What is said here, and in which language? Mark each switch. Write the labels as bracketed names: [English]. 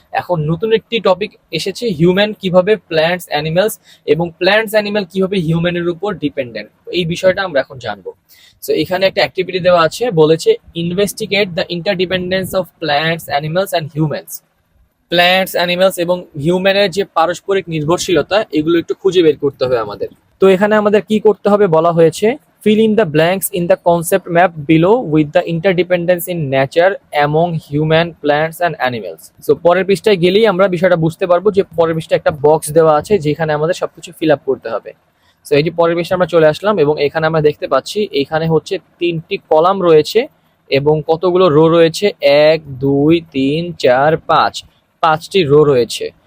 [Bangla] এখন নতুন একটি টপিক এসেছে, হিউম্যান কিভাবে প্ল্যান্টস, অ্যানিমেলস এবং প্ল্যান্টস, অ্যানিমেল কিভাবে হিউম্যানের উপর ডিপেন্ডেন্ট, এই বিষয়টা আমরা এখন জানবো। [English] so [Bangla] এখানে একটা অ্যাক্টিভিটি দেওয়া আছে, বলেছে [English] Investigate the interdependence of plants, animals and humans. [Bangla] Plants, animals এবং হিউম্যানের যে পারস্পরিক নির্ভরশীলতা, এগুলো একটু খুঁজে বের করতে হবে আমাদের। তো এখানে আমাদের কি করতে হবে বলা হয়েছে, [English] fill in the blanks in the concept map below with the interdependence in nature among human, plants and animals. [Bangla] So পরের পৃষ্ঠায় গেলেই আমরা বিষয়টা বুঝতে পারবো যে পরের পৃষ্ঠায় একটা বক্স দেওয়া আছে যেখানে আমাদের সবকিছু ফিল আপ করতে হবে। সো এই যে পরের পৃষ্ঠায় আমরা চলে আসলাম, এবং এখানে আমরা দেখতে পাচ্ছি এখানে হচ্ছে 3টি কলাম রয়েছে এবং কতগুলো রো রয়েছে, 1 2 3 4 5, 5টি রো রয়েছে।